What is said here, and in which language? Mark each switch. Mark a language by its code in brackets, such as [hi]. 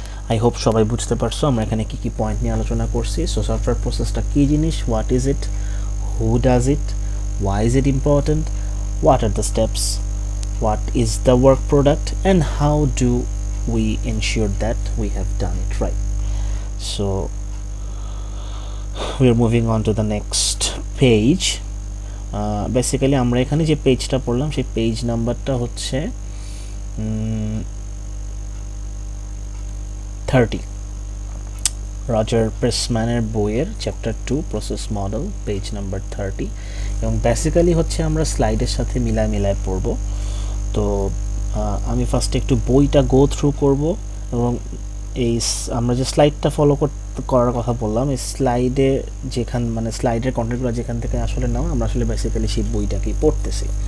[bn] I hope সবাই বুঝতে পারছো আমরা এখানে কী কী পয়েন্ট নিয়ে আলোচনা করছি। সো সফটওয়্যার প্রসেসটা কী জিনিস, [en] What is it, who does it, why is it important, what are the steps, what is the work product, and how do we ensure that we have done it right. So we are moving on to the next page. [bn] Basically আমরা এখানে যে পেজটা পড়লাম সেই page নাম্বারটা হচ্ছে 30, Roger প্রেসম্যানের বইয়ের chapter 2 process model, page number 30। এবং বেসিক্যালি হচ্ছে আমরা স্লাইডের সাথে মিলায় পড়ব। তো আমি ফার্স্টে একটু বইটা গো থ্রু করব এবং এই আমরা যে স্লাইডটা ফলো করার কথা বললাম, এই স্লাইডে মানে স্লাইডের কন্টেন্টগুলো যেখান থেকে আসলে নাও, আমরা আসলে বেসিক্যালি সেই বইটাকেই পড়তেছি।